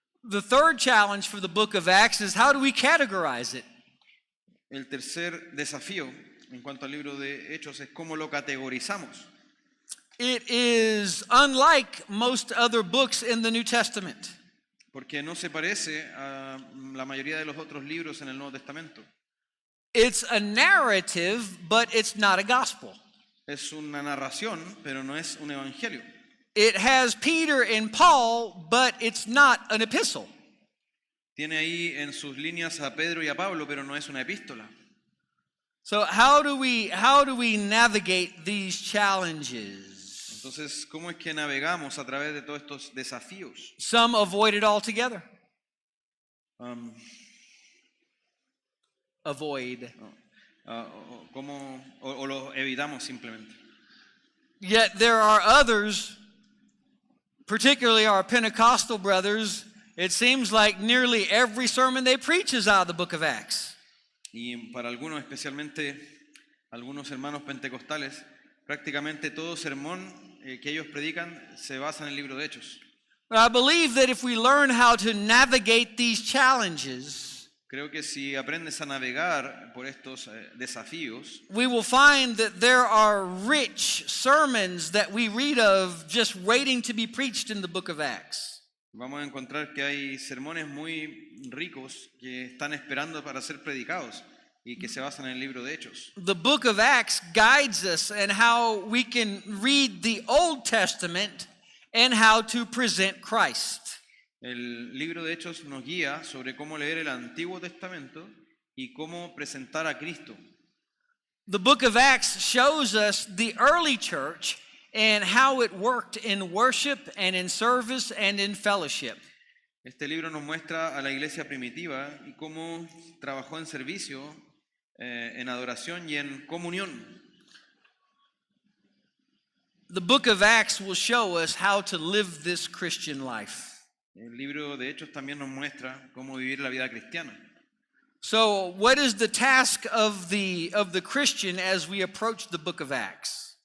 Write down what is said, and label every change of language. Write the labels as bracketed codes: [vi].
[en] The third challenge for the book of Acts is how do we categorize it? [es] El tercer desafío en cuanto al libro de Hechos es cómo lo categorizamos. [en] It is unlike most other books in the New Testament. [es] Porque no se parece a la mayoría de los otros libros en el Nuevo Testamento. [en] It's a narrative, but it's not a gospel. [es] Es una narración, pero no es un evangelio. [en] It has Peter and Paul, but it's not an epistle. [es] Tiene ahí en sus líneas a Pedro y a Pablo, pero no es una epístola. [en] So how do we navigate these challenges? [es] Entonces, ¿cómo es que navegamos a través de todos estos desafíos? [en] Some avoid it altogether. Avoid. [es] ¿Cómo lo evitamos simplemente? [en] Yet there are others, particularly our Pentecostal brothers, it seems like nearly every sermon they preach is out of the book of Acts. [es] Y para algunos, especialmente algunos hermanos pentecostales, prácticamente todo sermón que ellos predican se basa en el libro de Hechos. [en] But I believe that if we learn how to navigate these challenges, [es] Creo que si aprendes a navegar por estos desafíos, [en] we will find that there are rich sermons that we read of just waiting to be preached in the book of Acts. [es] vamos a encontrar que hay sermones muy ricos que están esperando para ser predicados y que se basan en el libro de Hechos. [en] The book of Acts guides us in how we can read the Old Testament and how to present Christ. [es] El libro de Hechos nos guía sobre cómo leer el Antiguo Testamento y cómo presentar a Cristo. [en] The book of Acts shows us the early church and how it worked in worship and in service and in fellowship. [es] Este libro nos muestra a la iglesia primitiva y cómo trabajó en servicio, en adoración y en comunión. [en] The book of Acts will show us how to live this Christian life. [es] El libro de Hechos también nos muestra cómo vivir la vida cristiana. [en] So, what is the task of the Christian as we approach the book of Acts?